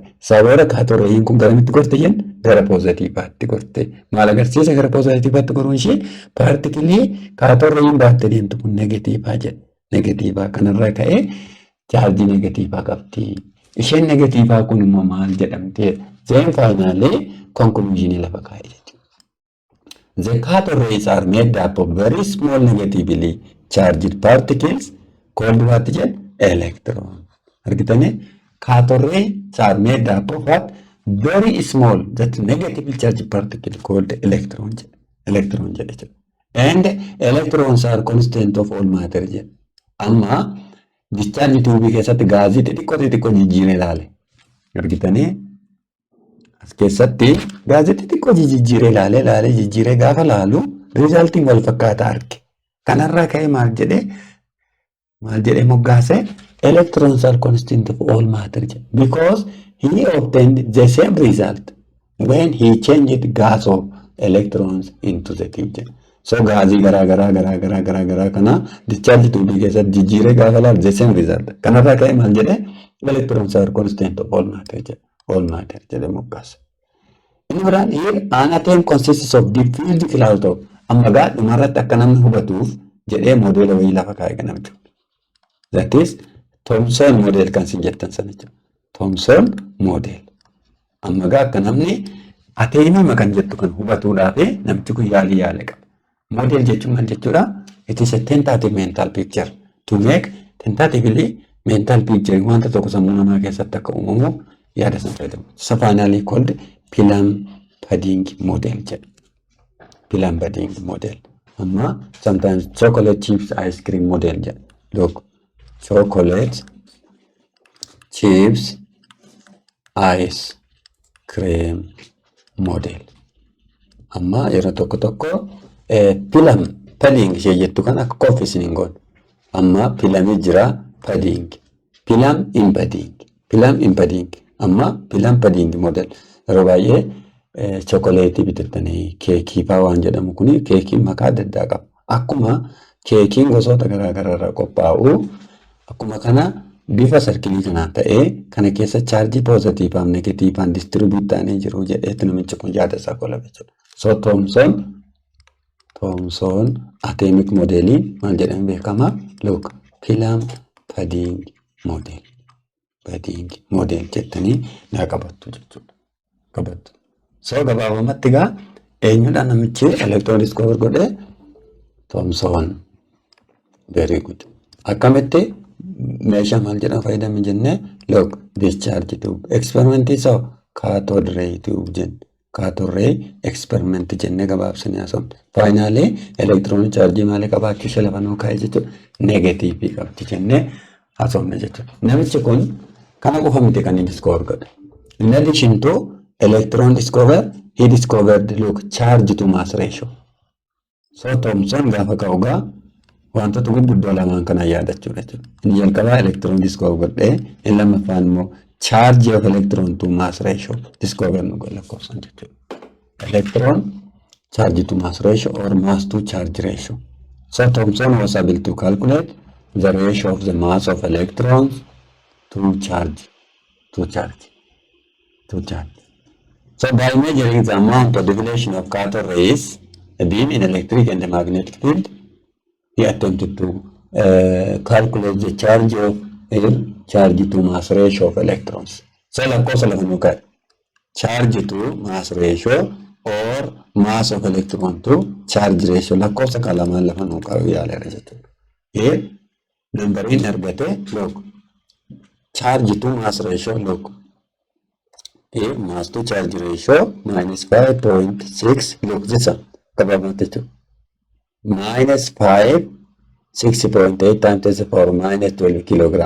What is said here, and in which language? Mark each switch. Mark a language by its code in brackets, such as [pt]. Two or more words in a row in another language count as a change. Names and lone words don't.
[om] Sababa [en] cathode ray [om] kun garamitti gorte jenna gara poozitiivaatti gorte. Maal agarsiisa gara poozitiivaatti goruun ishee paartikilii [en] cathode ray [om] baattee deemtu kun negatiivaa jedha. Negatiivaa kanarra ka'ee chaarjii negatiivaa qabdi. Isheen negatiivaa kun immoo maal jedhamtee? [en] Then finally conclusion [om] lafa kaa'e jechuudha. [en] The cathode rays are made up of very small negatively charged particles called what jedh electron. Argitanii cathode rays are made up of what? Very small that negatively charged particle called electron jedh. And electrons are constant of all matter jedh. [om] Amma discharge tuubii keessatti gaazii xixiqqoo jijjiiree ilaale. Argitanii as keessatti gaazii xixiqqoo jijjiiree ilaalee jijjiiree gaafa laalu rizaaltiin wal fakkaataa arge. Kanarraa ka'ee maal jedhee moggaase [en] electrons are constant of all matter because he obtained the same result when he changed gas of electrons into the tube. [om] So gaazii garaa kana discharge tuubii keessatti jijjiiree gaafa laalu [en] the same result. [om] Kanarraa ka'ee maal jedhee [en] electrons are constant of all matter [om] jedhee moggaase. Inni biraan [en] here an atom consists of diffused cloud of [om] amma gaa dhumarratti akka namni hubatuuf jedhee moodela wayii lafa kaa'e kana jechuudha. [en] That is Thomson model [om] kan sin jettan sana jechuudha. [en] Thomson model. [om] Amma gaa akka namni ateemima kan jettu kan hubatuudhaaf namtichi kun yaalii qaba. Model jechuun maal jechuudha? [en] It is a tentative mental picture [om] to make tentatively mental picture wanta tokko sammuu namaa keessatti akka uumamu yaada san fayyadamu. [en] So finally called Plum pudding model jedha. Plum pudding model. Amma sometimes chocolate chips ice cream model jedha. Look, chocolate chips ice cream model. [om] Amma yeroo tokko [en] plum pudding [om] ishee jettu kan akka koffisniin goon. [en] Amma plum jira pudding. Plum in pudding. Amma plum pudding model. [om] Yeroo baay'ee chookoleetii bitattanii keekii fa'aa waan jedhamu kuni keekiin maqaa adda addaa qaba. Akkuma keekiin gosoota garaagaraa irraa qophaa'u akkuma kana bifa sarkilii kanaan ta'ee kana keessa chaarjii poozitiivaa fi negatiivaan distribuut ta'anii jiru jedheetti namichi kun yaada isaa qola jechuudha. So Thomson atomic modelii maal jedhamee beekama? Look, [en] Plum pudding model [om] jettanii naa qabattu jechuudha. So gabaabumatti gaa eenyudhaan namichi electron discover godhe? [en] Thomson. Very good. [om] Akkamitti meeshaa maal jedhama fayyadame jennee? [en] Look, discharge tube. Experiment isa cathode ray tube jenna. Cathode ray experiment [om] jennee gabaabsinee haasofne. [en] Finally electron charge [om] maalii qabaachuu ishee lafa nuu kaa'e jechuudha. Negative qabdi jennee haasofne jechuudha. Namichi kun kana qofa miti kan inni discover godhe. [en] In addition to electron discover, he discovered look charge to mass ratio. [om] So Thomson gaafa ka'ugaa wantoota gurguddoo lamaan kana yaadachuudha jechuudha. Inni jalqabaa [en] electron discover [om] godhee inni lammaffaan immoo [en] charge of electron to mass ratio [om] discover nu lakkoofsan jechuudha. [en] Electron charge to mass ratio or mass to charge ratio. So Thomson was able to calculate the ratio of the mass of electrons to charge. So by measuring the amount of deflection of cathode rays, a beam in electric and magnetic field, he attempted to calculate the charge of here charge to mass ratio of electrons. [om] So lakkoofsa lafa nu kaa'e. [en] Charge to mass ratio or mass of electron to charge ratio [om] lakkoofsa kalamaan lafa nu kaa'u yaaleera jechuudha. [en] Here number in argate log charge to mass ratio log. Here mass to charge ratio minus 5.6 log this one. Minus 5 6.8 times 10 to the power minus 12 kilogram.